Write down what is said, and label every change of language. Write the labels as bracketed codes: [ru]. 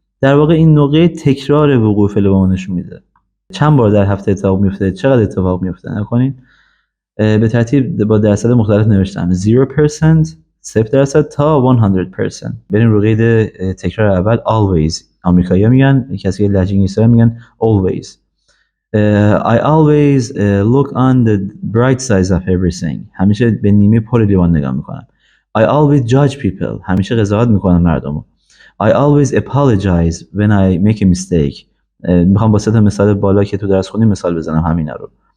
[fa] در واقع این نوع قید تکرار وقوع فعل با نشون میده. چند بار در هفته اتفاق میفته، چقدر اتفاق میفته. نکنین به ترتیب با درصد مختلف نوشتم 0%، 0% تا 100%. بریم رو قید تکرار اول always. آمریکایی‌ها میگن، کسی که لهجه انگلیسی میگن always. [en] I always look on the bright sides of everything. [fa] همیشه به نیمه پر لیوان نگاه میکنم. [en] I always judge people. [fa] همیشه قضاوت میکنم مردمو. [en] I always apologize when I make a mistake. [fa] میخوام با سه تا مثال بالا که تو درس خوندیم مثال بزنم همینا رو.